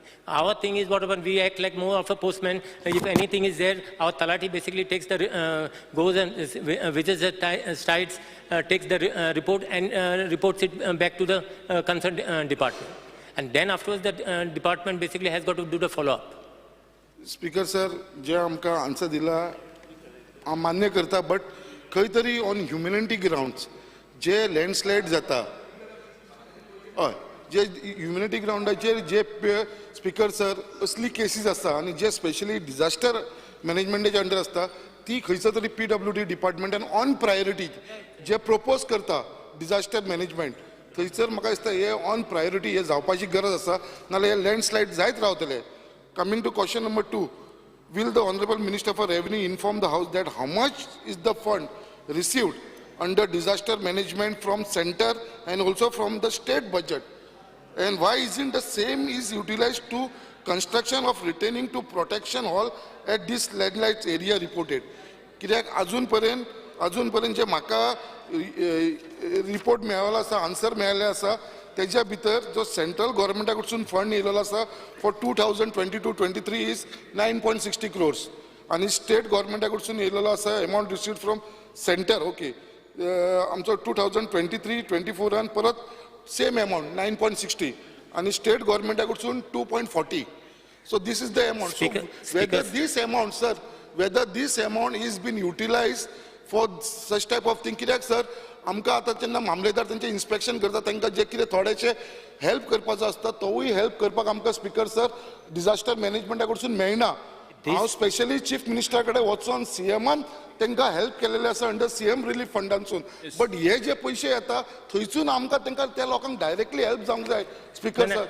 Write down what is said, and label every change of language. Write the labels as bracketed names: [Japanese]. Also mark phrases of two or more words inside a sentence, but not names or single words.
[English] Our thing is whatever, we act like more of a postman. If anything is there, our Talati basically takes the, goes and visits the sites, takes the report and reports it back to the concerned department. And then afterwards the department basically has got to do the follow-up. [Konkani] स्पीकर सर जे आमकां आन्सर दिला हांव मान्य करता बट खंय तरी [English] on humanity grounds [Konkani] जे लँडस्लायड जाता हय जे ह्युमॅनिटी ग्राउंडाचेर जे स्पीकर सर असली केसीस आसता आनी जे स्पेशली [English] disaster managementachya [Konkani] अंडर आसता ती खंयचो तरी PWD डिपार्टमेंटान [English] on priority [Konkani] जे प्रपोज करता [English] disaster management [Konkani] थंयसर म्हाका दिसता हे [English] on priority [Konkani] हे जावपाची गरज आसा नाल्यार हे लँडस्लायड जायत रावतले. [English] Coming to question number 2, will the Honorable Minister for Revenue inform the House that how much is the fund received under disaster management from center and also from the state budget? And why isn't the same is utilized to construction of retaining to protection hall at this landlight area reported? [Konkani] कित्याक अजून पर्यंत जे म्हाका रिपोर्ट मेळ्ळो आसा आन्सर मेळ्ळे आसा तेच्या भितर जो [English] central governmenta [Konkani] कडसून फंड येयलेलो आसा [English] for 2022-23 is 9.60 crores [Konkani] आनी स्टेट गव्हर्मेंटा कडसून येयलेलो आसा [English] amount received from center okay [Konkani] आमचो 2023-24 परत [English] same amount [Konkani] 9.60 आनी स्टेट गव्हर्मेंटा कडसून 2.40. [English] So this is the amount. So whether this amount is been utilized for such type of thing, [Konkani] कित्याक सर आमकां आतां जेन्ना मामलेदार तेंचे इन्स्पेक्शन करता तांकां जे कितें थोडेशे हेल्प करपाचो आसता तोवूय हेल्प करपाक आमकां स्पीकर सर डिझास्टर मॅनेजमेंटा कडसून मेळना. हांव स्पेशली चीफ मिनिस्टरा कडेन वचून सीएमान तांकां हेल्प केलेले आसा [English] under CM relief fundansun [Konkani] बट हे जे पयशे येता थंयसून आमकां तांकां त्या लोकांक डायरेक्टली हेल्प जावंक जाय स्पीकर सर.